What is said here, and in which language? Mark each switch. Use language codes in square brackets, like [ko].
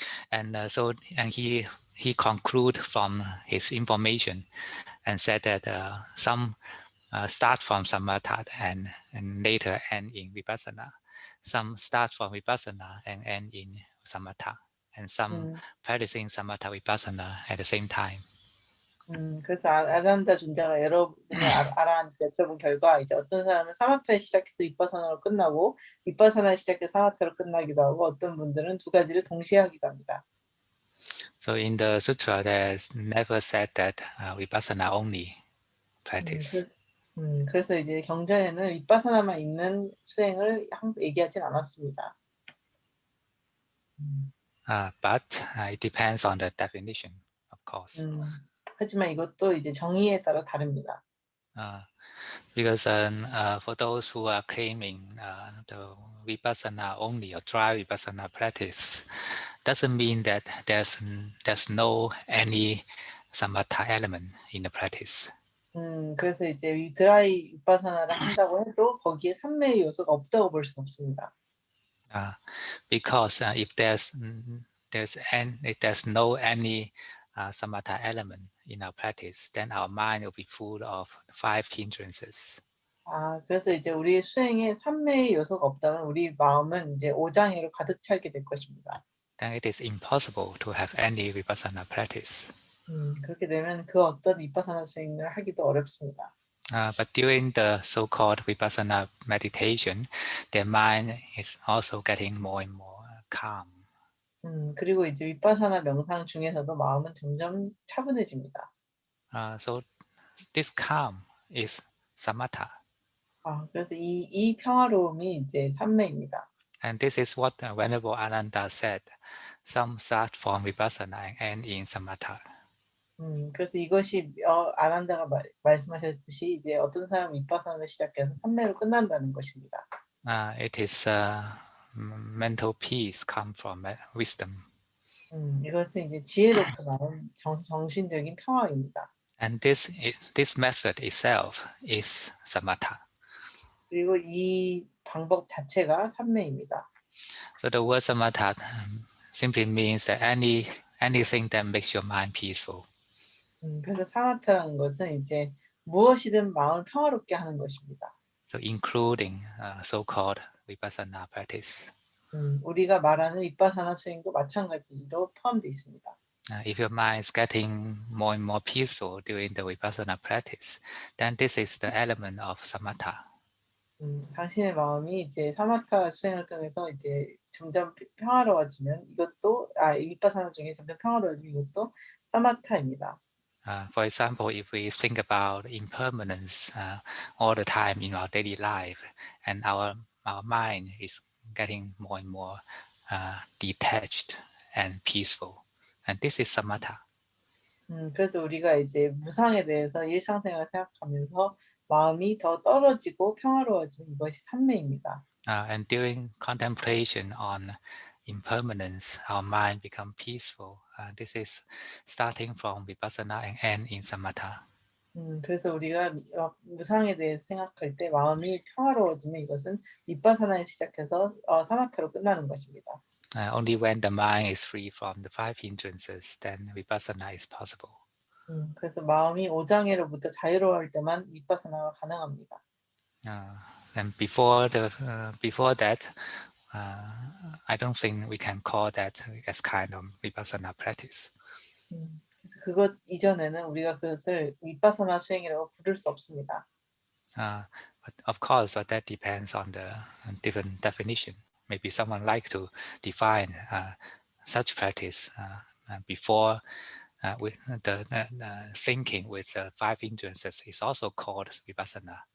[en] And he conclude from his information and said that some start from samatha and later end in vipassana. Some start from vipassana and end in samatha, and some practicing samatha vipassana at the same time. [ko] 그래서 아난다 존자가 여러분의 아라한테 여쭤본 결과 이제 어떤 사람은 사마타에 시작해서 vipassana로 끝나고 vipassana에 시작해서 사마타로 끝나기도 하고 어떤 분들은 두 가지를 동시에 하기도 합니다. [en] So in the sutra, there's never said that vipassana only practice. [ko] 그래서 이제 경전에는 vipassana만 있는 수행을 얘기하진 않았습니다. [en] but it depends on the definition, of course. [ko] 하지만 이것도 이제 정의에 따라 다릅니다. [en] Because for those who are claiming the vipassana only or dry vipassana practice, doesn't mean that there's no any samatha element in the practice. [ko] 그래서 이제 이 드라이 위파사나를 한다고 해도 거기에 삼매의 요소가 없다고 볼 수는 없습니다. [en] Because if there's no any samatha element in our practice, then our mind will be full of 5 hindrances. [ko] 그래서 이제 우리의 수행에 삼매의 요소가 없다면 우리 마음은 이제 오장애로 가득 차게 될 것입니다. [en] Then it is impossible to have any vipassana practice. [ko] 그렇게 되면 그 어떤 위파사나 수행을 하기도 어렵습니다. [en] But during the so-called vipassana meditation, their mind is also getting more and more calm. [ko] 그리고 이제 위파사나 명상 중에서도 마음은 점점 차분해집니다. [en] So this calm is samatha. [ko] 그래서 이 평화로움이 이제 삼매입니다. [en] And this is what Venerable Ananda said. Some start from vipassana and end in samatha. [ko] 그래서 이것이 아난다가 말씀하셨듯이 이제 어떤 사람은 위파사나를 시작해서 삼매로 끝난다는 것입니다. [en] It is mental peace come from wisdom. [ko] 이것은 이제 지혜로부터 나온 정신적인 평화입니다. [en] And this method itself is samatha. [ko] 그리고 이 방법 자체가 삼매입니다. [en] So the word samatha simply means that anything that makes your mind peaceful. [ko] 그래서 사마타라는 것은 이제 무엇이든 마음을 평화롭게 하는 것입니다. [en] So including so-called vipassana practice. [ko] 우리가 말하는 위파사나 수행도 마찬가지로 포함되어 있습니다. [en] If your mind is getting more and more peaceful during the vipassana practice, then this is the element of samatha. [ko] 당신의 마음이 이제 사마타 수행을 통해서 이제 점점 평화로워지면 이것도 위파사나 중에 점점 평화로워지면 이것도 사마타입니다. [en] For example, if we think about impermanence all the time in our daily life, and our mind is getting more and more detached and peaceful, and this is samatha. [ko] 그래서 우리가 이제 무상에 대해서 일상생활을 생각하면서 마음이 더 떨어지고 평화로워지면 이것이 삼매입니다. [en] And during contemplation on impermanence, our mind become peaceful. This is starting from vipassana and end in samatha. [ko] 그래서 우리가 무상에 대해서 생각할 때 마음이 평화로워지면 이것은 위파사나에 시작해서 사마타로 끝나는 것입니다. [en] Only when the mind is free from the 5 hindrances, then vipassana is possible. [ko] 그래서 마음이 오장애로부터 자유로울 때만 위파사나가 가능합니다. [en] And before that, I don't think we can call that as kind of vipassana practice. [ko] 그래서 그것 이전에는 우리가 그것을 위파사나 수행이라고 부를 수 없습니다. [en] But of course, that depends on the different definition. Maybe someone like to define such practice before with the thinking with 5 hindrances is also called vipassana.